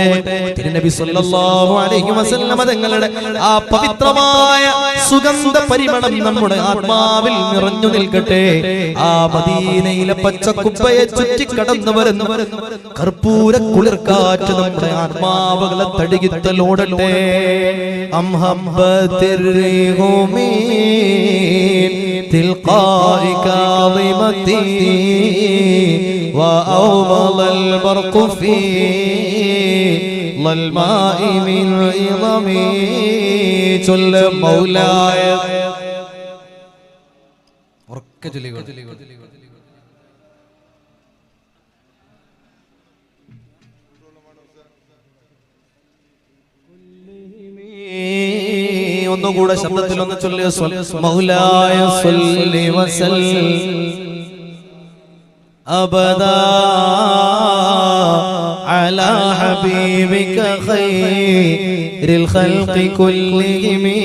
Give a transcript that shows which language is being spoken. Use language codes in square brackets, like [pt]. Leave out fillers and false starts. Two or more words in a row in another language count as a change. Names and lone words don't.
[ml] തിരുനബി [ar] صلى الله عليه وسلم [ml] തങ്ങളുടെ ആ പവിത്രമായ സുഗന്ധ പരിമളം നമ്മുടെ ആത്മാവിൽ നിറഞ്ഞു നിൽക്കട്ടെ. ആ മദീനയിലെ പച്ചക്കുപ്പയെ ചുറ്റി കടന്നു വരുന്ന കർപ്പൂര കുളിർക്കാറ്റ് നമ്മുടെ ആത്മാവുകളെ തഴുകിത്തലോടട്ടെ. [ar] أم هبت الريح من تلقاء كاظمتي وأومض البرق في ظلماء من عظمي جل مولاي [ml] ഒന്നുകൂടെ ശബ്ദത്തിൽ ഒന്ന് ചൊല്ലിയ [ar] مولاي صل وسلم أبدا على حبيبك خير الخلق كلهم.